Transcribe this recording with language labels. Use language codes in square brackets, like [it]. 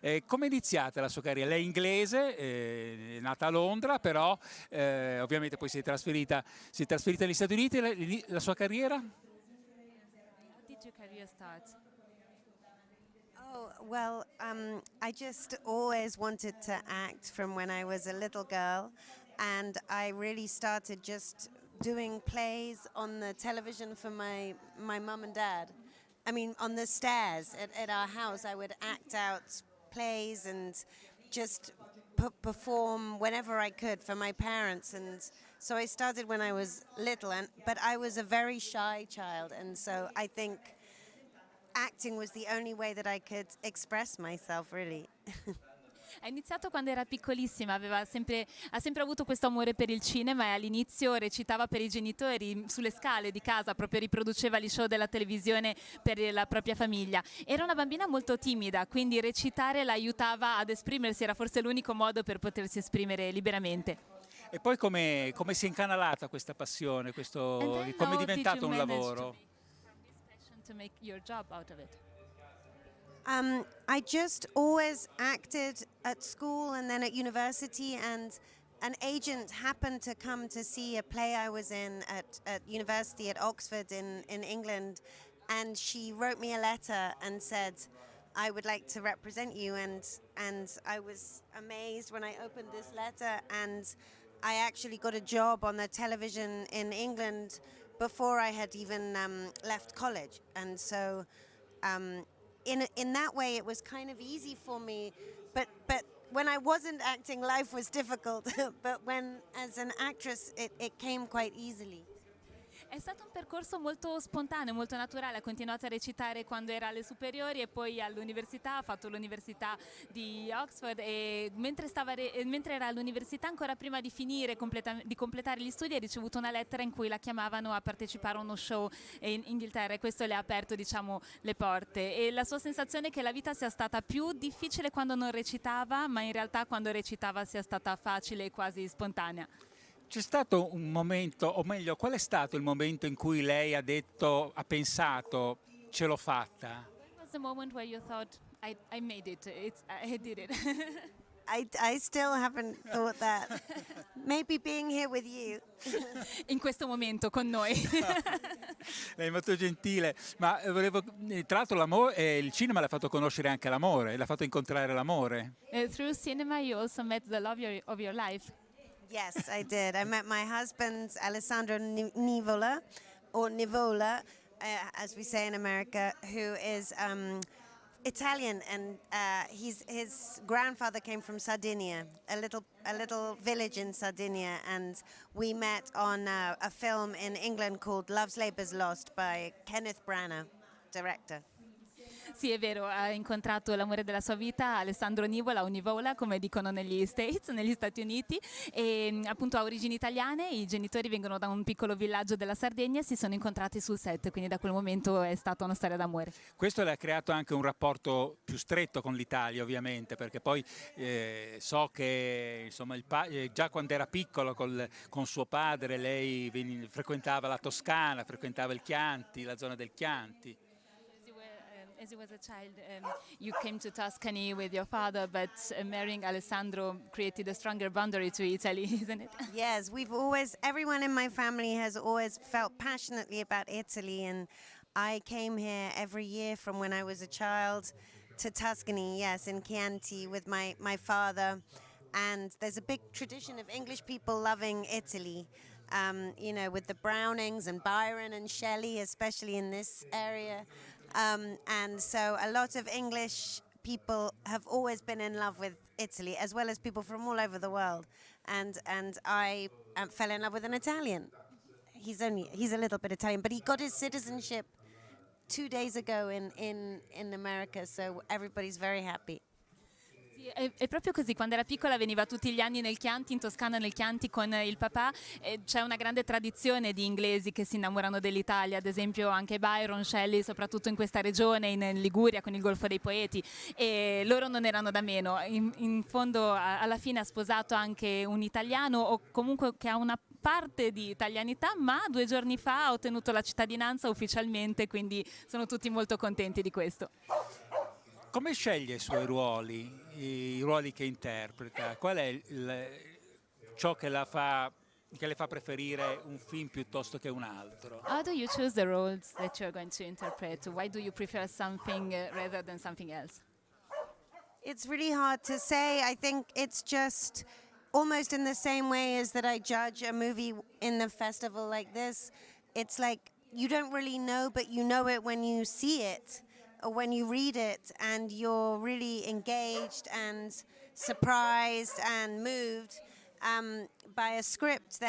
[it] Come è iniziata la sua carriera? Lei è inglese, è nata a Londra, però ovviamente poi si è trasferita negli Stati Uniti. La sua carriera? [en] How did your career start? Oh, well, I just always wanted to act from when I was a little girl, and I really started just doing plays on the television for my mum and dad. I mean, on the stairs at our house, I would act out plays and just perform whenever I could for my parents. And so I started when I was little, but I was a very shy child, and so I think acting was the only way that I could express myself, really. [it] Ha iniziato quando era piccolissima, ha sempre avuto questo amore per il cinema e all'inizio recitava per i genitori sulle scale di casa, proprio riproduceva gli show della televisione per la propria famiglia. Era una bambina molto timida, quindi recitare la aiutava ad esprimersi, era forse l'unico modo per potersi esprimere liberamente. E poi come si è incanalata questa passione, come è diventato un lavoro? [en] To make your job out of it? I just always acted at school and then at university, and an agent happened to come to see a play I was in at university at Oxford in England, and she wrote me a letter and said, I would like to represent you, and I was amazed when I opened this letter, and I actually got a job on the television in England before I had even left college, and so in that way it was kind of easy for me. But when I wasn't acting, life was difficult. But when as an actress, it came quite easily. [it] È stato un percorso molto spontaneo, molto naturale, ha continuato a recitare quando era alle superiori e poi all'università, ha fatto l'università di Oxford e mentre era all'università, ancora prima di finire, di completare gli studi, ha ricevuto una lettera in cui la chiamavano a partecipare a uno show in Inghilterra e questo le ha aperto, diciamo, le porte. E la sua sensazione è che la vita sia stata più difficile quando non recitava, ma in realtà quando recitava sia stata facile e quasi spontanea. C'è stato un momento, o meglio, qual è stato il momento in cui lei ha pensato, ce l'ho fatta? [en] When was the moment where you thought, I made it, I did it? I still haven't thought that. Maybe being here with you. [it] In questo momento con noi. Lei è molto gentile, ma tra l'altro il cinema l'ha fatto conoscere anche l'amore, l'ha fatto incontrare l'amore. [en] Through cinema you also met the love of your life. Yes, I did. I met my husband, Alessandro Nivola, or Nivola, as we say in America, who is Italian, and his grandfather came from Sardinia, a little village in Sardinia, and we met on a film in England called Love's Labour's Lost by Kenneth Branagh, director. [it] Sì, è vero, ha incontrato l'amore della sua vita, Alessandro Nivola o Nivola, come dicono negli Stati Uniti, e appunto ha origini italiane, i genitori vengono da un piccolo villaggio della Sardegna e si sono incontrati sul set, quindi da quel momento è stata una storia d'amore. Questo le ha creato anche un rapporto più stretto con l'Italia, ovviamente, perché poi so che insomma, già quando era piccolo con suo padre lei frequentava la Toscana, frequentava il Chianti, la zona del Chianti. [en] As you was a child, you came to Tuscany with your father, but marrying Alessandro created a stronger boundary to Italy, isn't it? Yes, everyone in my family has always felt passionately about Italy, and I came here every year from when I was a child to Tuscany, yes, in Chianti with my father. And there's a big tradition of English people loving Italy, with the Brownings and Byron and Shelley, especially in this area. And so a lot of English people have always been in love with Italy, as well as people from all over the world. and I fell in love with an Italian. He's a little bit Italian, but he got his citizenship 2 days ago in America, so everybody's very happy. [it] Sì, è proprio così, quando era piccola veniva tutti gli anni nel Chianti, in Toscana nel Chianti con il papà, e c'è una grande tradizione di inglesi che si innamorano dell'Italia, ad esempio anche Byron, Shelley, soprattutto in questa regione, in Liguria con il Golfo dei Poeti, e loro non erano da meno. In fondo alla fine ha sposato anche un italiano, o comunque che ha una parte di italianità, ma 2 giorni fa ha ottenuto la cittadinanza ufficialmente, quindi sono tutti molto contenti di questo. Come sceglie i suoi ruoli, i ruoli che interpreta? Qual è ciò che le fa preferire un film piuttosto che un altro? [en] How do you choose the roles that you're going to interpret? Why do you prefer something rather than something else? It's really hard to say. I think it's just almost in the same way as that I judge a movie in the festival like this. It's like you don't really know, but you know it when you see it or when you read it, and you're really engaged and surprised and moved by a script.